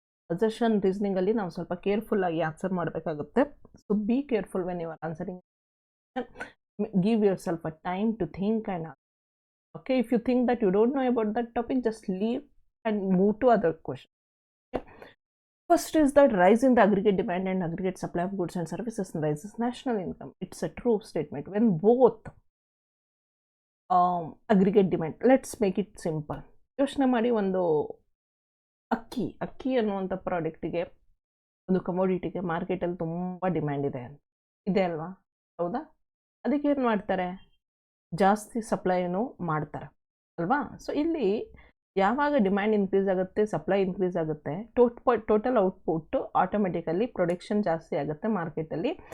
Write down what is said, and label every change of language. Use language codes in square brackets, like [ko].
[kn] Assertion ರೀಸನಿಂಗಲ್ಲಿ ನಾವು ಸ್ವಲ್ಪ ಕೇರ್ಫುಲ್ಲಾಗಿ answer ಮಾಡಬೇಕಾಗುತ್ತೆ. [en] So be careful when you are answering. Give yourself a time to think and okay, if you think that you don't know about that topic, just leave and move to other question. First is that rise in the aggregate demand and aggregate supply of goods and services raises national income. It's a true statement. When both aggregate demand, let's make it simple. [kn] ಯೋಚನೆ ಮಾಡಿ, ಒಂದು ಅಕ್ಕಿ ಅನ್ನುವಂಥ ಪ್ರಾಡಕ್ಟಿಗೆ, ಒಂದು ಕಮೋಡಿಟಿಗೆ ಮಾರ್ಕೆಟಲ್ಲಿ ತುಂಬ demand ಇದೆ ಅಲ್ವಾ? ಹೌದಾ? ಅದಕ್ಕೆ ಏನು ಮಾಡ್ತಾರೆ, ಜಾಸ್ತಿ ಸಪ್ಲೈನೂ ಮಾಡ್ತಾರೆ ಅಲ್ವಾ? ಸೊ ಇಲ್ಲಿ ಯಾವಾಗ ಡಿಮ್ಯಾಂಡ್ ಇನ್ಕ್ರೀಸ್ ಆಗುತ್ತೆ, ಸಪ್ಲೈ ಇನ್ಕ್ರೀಸ್ ಆಗುತ್ತೆ, ಟೋಟಲ್ ಔಟ್ಪುಟ್ ಆಟೋಮೆಟಿಕಲಿ ಪ್ರೊಡಕ್ಷನ್ ಜಾಸ್ತಿ ಆಗುತ್ತೆ ಮಾರ್ಕೆಟಲ್ಲಿ.